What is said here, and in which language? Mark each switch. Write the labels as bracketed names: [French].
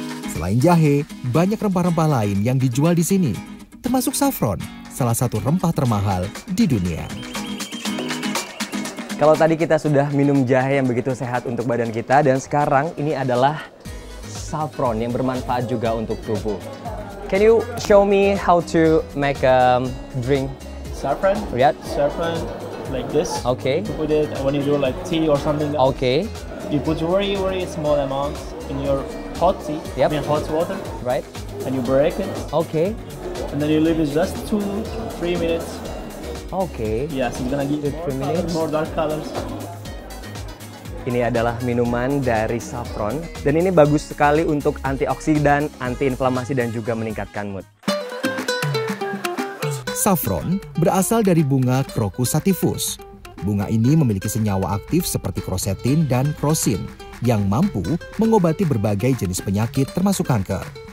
[Indonesian] Selain jahe, banyak rempah-rempah lain yang dijual di sini, termasuk saffron, salah satu rempah termahal di dunia. Kalau tadi kita sudah minum jahe yang begitu sehat untuk badan kita, dan sekarang ini adalah saffron yang bermanfaat juga untuk tubuh. [English] Can you show me how to make a drink? Saffron. Yeah. Saffron, like this. Okay. You put it when you do like tea or something. Okay. You put very small amounts in your hot tea. Yep. I mean hot water, Right. and you break it, Okay. and then you leave it just 2-3 minutes. Okay. Yes, it's gonna give 2-3 minutes. more dark colors. [Indonesian] Ini adalah minuman dari saffron, dan ini bagus sekali untuk antioksidan, antiinflamasi, dan juga meningkatkan mood. Saffron berasal dari bunga Crocus sativus. Bunga ini memiliki senyawa aktif seperti krosetin dan krosin yang mampu mengobati berbagai jenis penyakit termasuk kanker.